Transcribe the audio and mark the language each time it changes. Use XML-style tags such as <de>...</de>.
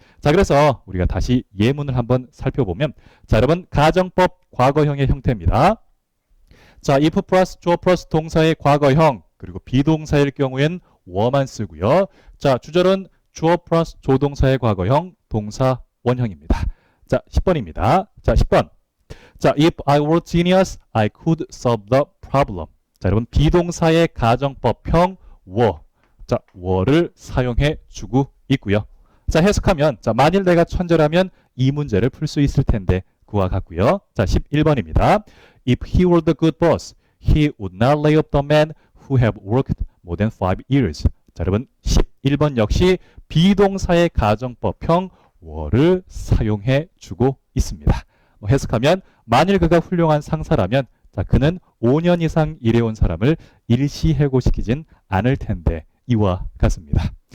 <ko>자, 그래서 우리가 다시 예문을 한번 살펴보면, 자, 여러분, 가정법 과거형의 형태입니다. 자, if 플러스 주어 플러스 동사의 과거형, 그리고 비동사일 경우엔 were만 쓰고요. 자, 주절은 주어 플러스 조동사의 과거형, 동사 원형입니다. 자, 10번입니다. 자, 10번.</ko> <en>자, if I were genius, I could solve the problem.</en> <ko>자, 여러분, 비동사의 가정법형 were. 자, were를 사용해 주고 있고요. 자, 해석하면 자, 만일 내가 천재라면 이 문제를 풀 수 있을 텐데 그와 같고요. 자, 11번입니다.</ko> <en>If he were the good boss, he would not lay off the men who have worked more than 5 years.</en> <ko>자, 여러분, 11번 역시 비동사의 가정법형 were를 사용해 주고 있습니다. 해석하면 만일 그가 훌륭한 상사라면 자, 그는 5년 이상 일해온 사람을 일시해고시키진 않을 텐데 이와 같습니다.</ko>